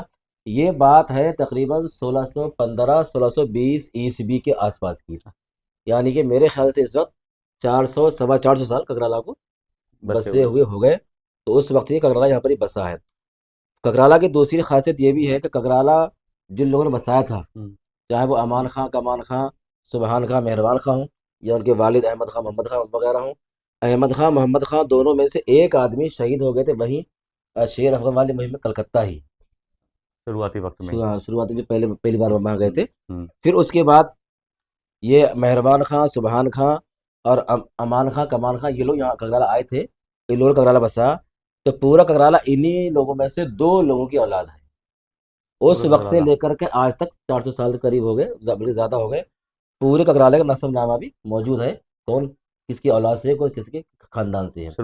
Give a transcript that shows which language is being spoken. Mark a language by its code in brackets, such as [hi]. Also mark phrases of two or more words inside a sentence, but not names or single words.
[hi] ये बात है तकरीबन 1615-1620 ईस्वी के आसपास की। यानी कि मेरे ख्याल से इस वक्त 400 सवा 400 साल ककराला को बसे हुए हो गए। तो उस वक्त ये ककराला यहाँ पर ही बसा है। ककराला की दूसरी खासियत ये भी है कि ककराला जिन लोगों ने बसाया था, चाहे वो अमान खां, कमान खां, सुबहान खां, मेहरबान खां हों, या उनके वालिद अहमद खां, मोहम्मद खां वगैरह हों। अहमद खां, मोहम्मद खां दोनों में से एक आदमी शहीद हो गए थे वहीं शेर अफगन वाली मुहिम में कलकत्ता ही। शुरुआती वक्त में। शुरुआती जो पहली बार वहाँ गए थे। हम्म। फिर उसके बाद ये मेहरबान खां, सुबहान खां और अमान खां, कमाल खां, ये लोग यहाँ ककराला आए थे, ये लोग ककराला बसा। तो पूरा ककराला इन्हीं लोगों में से 2 लोगों की औलाद है। उस पूरे वक्त से ककराला लेकर के आज तक 400 साल के करीब हो गए, बल्कि ज़्यादा हो गए। पूरे ककराले का नस्बनामा भी मौजूद है, कौन किसकी औलाद से है, कोई किसके खानदान से है।